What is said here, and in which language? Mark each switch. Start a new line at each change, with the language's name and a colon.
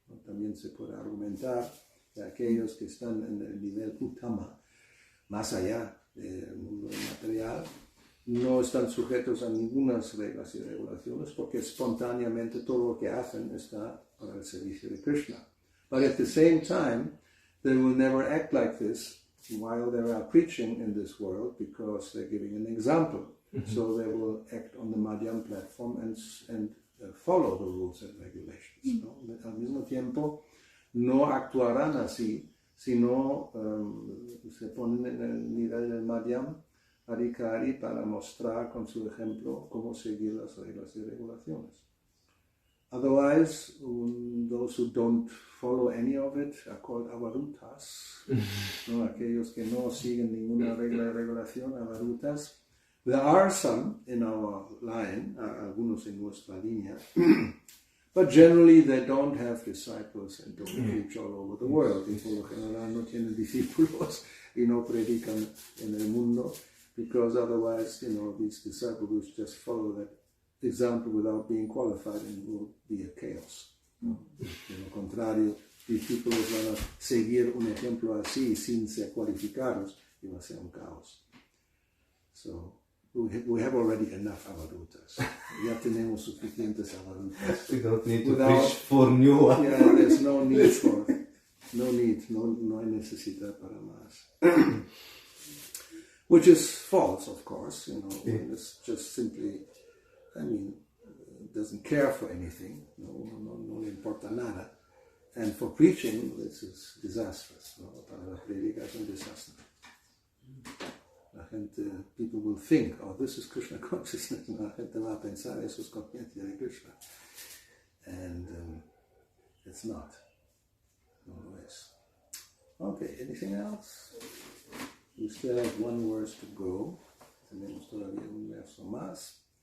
Spanish: También se puede argumentar que aquellos que están en el nivel Uttama, más allá del mundo material, no están sujetos a ninguna reglas y regulaciones, porque espontáneamente todo lo que hacen está para el servicio de Krishna.
English: But at the same time, they will never act like this while they are preaching in this world, because they're giving an example. So they will act on the Madhyam platform and follow the rules and regulations.
Spanish: ¿No? Al mismo tiempo, no actuarán así, sino se ponen en el nivel del Madhyam Adhikari para mostrar con su ejemplo cómo seguir las reglas y regulaciones.
English: Otherwise, those who don't follow any of it are called avarutas.
Spanish: ¿No? Aquellos que no siguen ninguna regla y regulación, avarutas.
English: There are some in our line,
Spanish: algunos en nuestra línea,
English: but generally they don't have disciples and don't preach all over the world.
Spanish: Y por lo general no tienen discípulos y no predican en el mundo,
English: because otherwise, these disciples will just follow that example without being qualified, and will be a chaos.
Spanish: ¿No? De lo contrario, discípulos van a seguir un ejemplo así sin ser cualificados y va a ser un caos.
English: So, we have already enough avarutas.
Spanish: Ya tenemos suficientes avarutas.
English: We don't need to preach for new ones. Yeah, there's no need,
Spanish: no hay necesidad para más.
English: Which is false, of course, it's just simply, doesn't care for anything,
Spanish: no le importa nada.
English: And for preaching, this is disastrous.
Spanish: Para la predica es un desastre. La gente,
English: people will think, oh, this is Krishna consciousness.
Spanish: La gente va a pensar, eso es conciencia de Krishna.
English: And it's not.
Spanish: No lo es.
English: Okay, anything else? We still have one verse to go.
Spanish: Tenemos todavía un verso más.